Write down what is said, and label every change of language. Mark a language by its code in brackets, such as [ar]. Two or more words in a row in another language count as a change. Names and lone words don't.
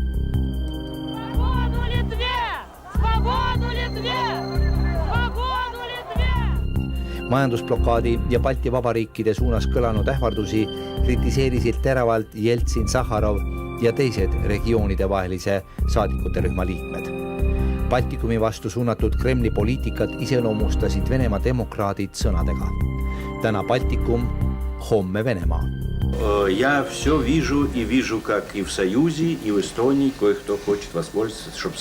[et] Majandusblokaadi ja Balti vabariikide suunas kõlanud ähvardusi kritiseerisid teravalt Jeltsin, Sahharov ja teised regioonide vahelise saadikute rühma liikmed. Baltikumi vastu suunatud Kremli poliitikat iseloomustasid Venemaa demokraadid sõnadega. Täna Baltikum, homme Venemaa. [ru] Я все вижу и вижу, как и в Союзе, и в Эстонии кое-кто хочет воспользоваться,